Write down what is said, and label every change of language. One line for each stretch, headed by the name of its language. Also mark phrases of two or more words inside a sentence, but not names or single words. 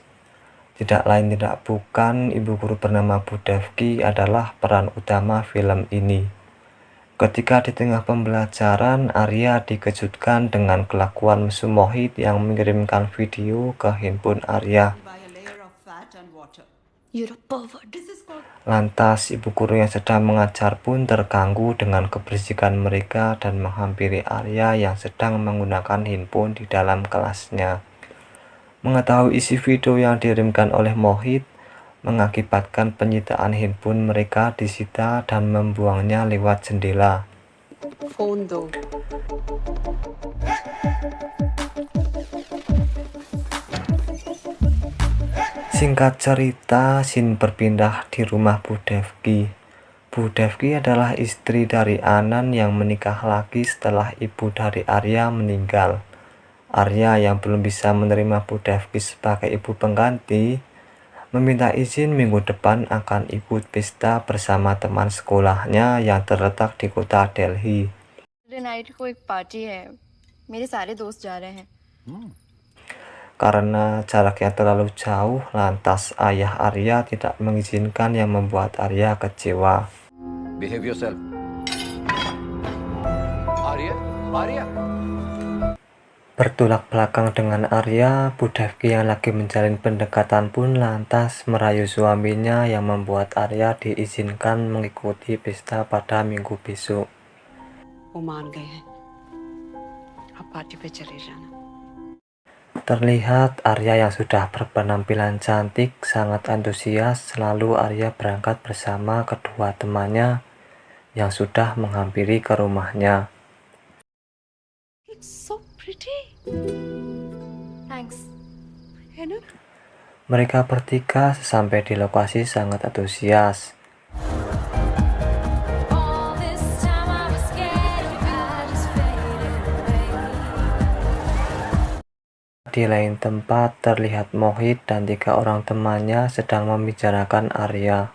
Indonesian: Tidak lain tidak bukan, ibu guru bernama Bu Devki adalah peran utama film ini. Ketika di tengah pembelajaran, Arya dikejutkan dengan kelakuan mesum Mohit yang mengirimkan video ke handphone Arya.
English: You're a pervert.
Indonesian: Lantas, ibu guru yang sedang mengajar pun terganggu dengan keberisikan mereka dan menghampiri Arya yang sedang menggunakan handphone di dalam kelasnya. Mengetahui isi video yang dikirimkan oleh Mohit, mengakibatkan penyitaan handphone mereka disita dan membuangnya lewat jendela.
Hindi: फोन दो।
Indonesian: Singkat cerita, scene berpindah di rumah Bu Devki. Bu Devki adalah istri dari Anan yang menikah lagi setelah ibu dari Arya meninggal. Arya yang belum bisa menerima Bu Devki sebagai ibu pengganti, meminta izin minggu depan akan ikut pesta bersama teman sekolahnya yang terletak di kota Delhi.
Hindi: नाइट को एक पार्टी है, मेरे सारे दोस्त जा रहे हैं।
Indonesian: Karena jaraknya terlalu jauh, lantas ayah Arya tidak mengizinkan yang membuat Arya kecewa.
English: Behave yourself. Arya.
Indonesian: Bertolak belakang dengan Arya, Bu Devki yang lagi menjalin pendekatan pun lantas merayu suaminya yang membuat Arya diizinkan mengikuti pesta pada minggu besok.
Hindi: वो मान गए हैं, आप पार्टी पे चले जाना।
Indonesian: Terlihat Arya yang sudah berpenampilan cantik sangat antusias, lalu Arya berangkat bersama kedua temannya yang sudah menghampiri ke rumahnya.
English: It's so pretty, थैंक्स।
Hindi: है ना?
Indonesian: Mereka bertiga sesampai di lokasi sangat antusias. Di lain tempat terlihat Mohit dan 3 orang temannya sedang membicarakan Arya.